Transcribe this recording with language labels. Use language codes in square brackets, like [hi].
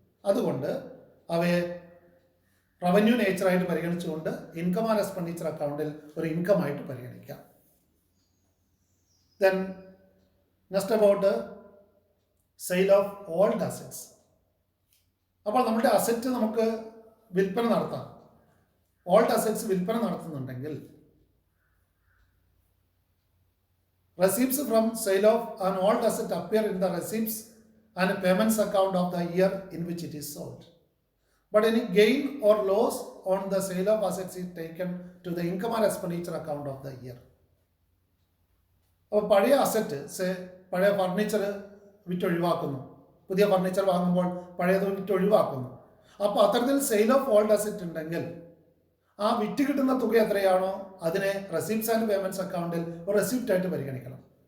[ml] അതുകൊണ്ട് അവയെ റവന്യൂ നേച്ചറായിട്ട് പരിഗണിച്ചുകൊണ്ട് ഇൻകം ആൻഡ് എക്സ്പെൻഡിച്ചർ അക്കൗണ്ടിൽ ഒരു ഇൻകം ആയിട്ട് പരിഗണിക്കാം. [en] Then next about sale of old assets. [ml] അപ്പോൾ നമ്മുടെ അസറ്റ് നമുക്ക് വിൽപ്പന നടത്താം. ഓൾഡ് അസറ്റ്സ് വിൽപ്പന നടത്തുന്നുണ്ടെങ്കിൽ [en] receipts from sale of an old asset appear in the receipts and payments account of the year in which it is sold. But any gain or loss on the sale of assets is taken to the income or expenditure account of the year. [ml] അപ്പോൾ പഴയ asset, പഴയ furniture വിറ്റൊഴിവാക്കുന്നു, പുതിയ furniture വാങ്ങുമ്പോൾ പഴയത് വിറ്റൊഴിവാക്കുന്നു. അപ്പോൾ അത്തരത്തിൽ sale of old asset ഉണ്ടെങ്കിൽ ആ വിറ്റ് കിട്ടുന്ന തുക എത്രയാണോ അതിനെ റെസിപ്റ്റ്സ് ആൻഡ് പേയ്മെൻറ്റ്സ് അക്കൗണ്ടിൽ ഒരു റെസിപ്റ്റ് ആയിട്ട് പരിഗണിക്കണം.